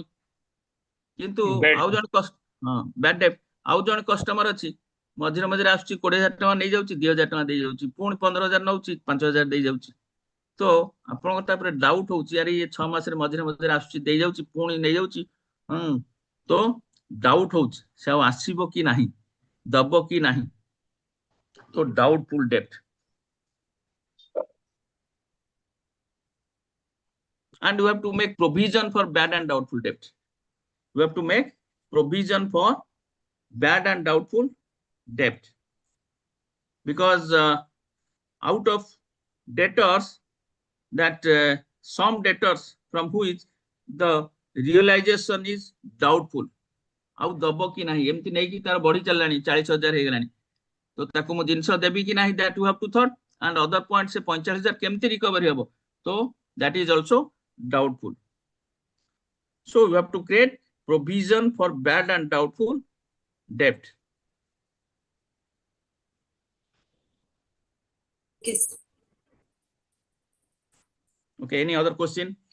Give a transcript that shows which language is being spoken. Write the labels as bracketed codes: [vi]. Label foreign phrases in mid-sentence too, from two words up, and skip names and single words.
[or] କିନ୍ତୁ ଆଉ ଜଣେ [en] bad debt, [or] ଆଉ ଜଣେ କଷ୍ଟମର ଅଛି, ମଝିରେ ଆସୁଛି, 20,000 ଟଙ୍କା ନେଇଯାଉଛି, 2,000 ଟଙ୍କା ଦେଇଯାଉଛି, ପୁଣି 15,000 ନଉଛି, 5,000 ଦେଇଯାଉଛି. ତ ଆପଣଙ୍କ ତାପରେ ଡାଉଟ୍ ହଉଛି, ଆରେ ଇଏ 6 ମାସରେ ମଝିରେ ଆସୁଛି, ଦେଇଯାଉଛି, ପୁଣି ନେଇଯାଉଛି. ତ ଡାଉଟ୍ ହଉଛି ସେ ଆଉ ଆସିବ କି ନାହିଁ, ଦବ କି ନାହିଁ. ତ [en] doubtful debt. And we have to make provision for bad and doubtful debt. We have to make provision for bad and doubtful debt. Because out of debtors, that some debtors from which the realization is doubtful. [or] ଆଉ ଦବ କି ନାହିଁ, ଏମିତି ନେଇକି ତାର ବଢି ଚାଲିଲାଣି, 40,000 ହେଇଗଲାଣି, ତ ତାକୁ ମୁଁ ଜିନିଷ ଦେବି କି ନାହିଁ, [en] that you have to thought. And other point, [or] ସେ 45,000 କେମିତି recovery ହବ, ତ [en] that is also doubtful. So you have to create provision for bad and doubtful debt. Yes. Okay, any other question?